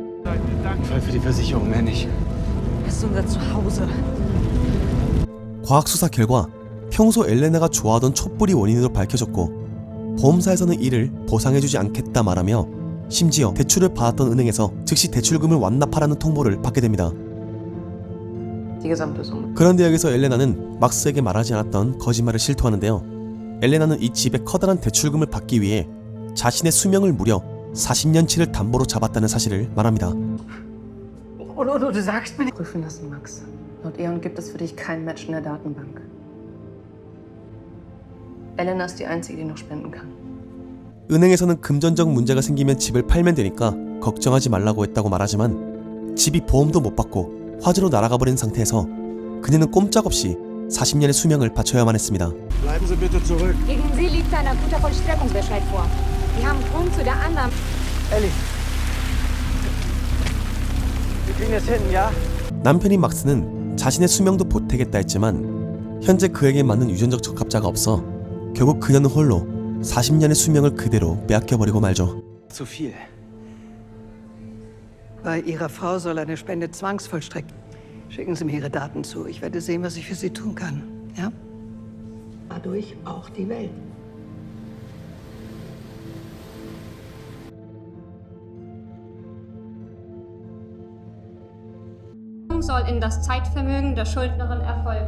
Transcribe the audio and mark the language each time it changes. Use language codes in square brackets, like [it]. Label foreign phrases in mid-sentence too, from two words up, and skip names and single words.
[ko] 과학 수사 결과 평소 엘레나가 좋아하던 촛불이 원인으로 밝혀졌고 보험사에서는 이를 보상해주지 않겠다 말하며 심지어 대출을 받았던 은행에서 즉시 대출금을 완납하라는 통보를 받게 됩니다. 그런데 여기서 엘레나는 막스에게 말하지 않았던 거짓말을 실토하는데요. 엘레나는 이 집의 커다란 대출금을 받기 위해 자신의 수명을 무려 40년치를 담보로 잡았다는 사실을 말합니다. [de] Du sagst mir nicht. Prüfen lassen, Max. Laut Eon gibt es für dich kein Match in der Datenbank. Elena ist die einzige, die noch spenden kann. [ko] 은행에서는 금전적 문제가 생기면 집을 팔면 되니까 걱정하지 말라고 했다고 말하지만 집이 보험도 못 받고 화재로 날아가 버린 상태에서 그녀는 꼼짝없이 40년의 수명을 바쳐야만 했습니다. [de] Bleiben Sie bitte zurück. Gegen Sie liegt ein akuter Vollstreckungsbescheid vor. Sie haben Grund zu der Annahme. Ellie. Wir kriegen es hin, ja? [ko] 남편인 막스는 자신의 수명도 보태겠다 했지만 현재 그에게 맞는 유전적 적합자가 없어 결국 그녀는 홀로 40년의 수명을 그대로 빼앗겨버리고 말죠. [de] Zu viel. Bei Ihrer Frau soll eine Spende zwangsvollstreckt. Schicken Sie mir Ihre Daten zu. Ich werde sehen, was ich für Sie tun kann. Ja? Dadurch auch die Welt. Soll in das Zeitvermögen der Schuldnerin erfolgen.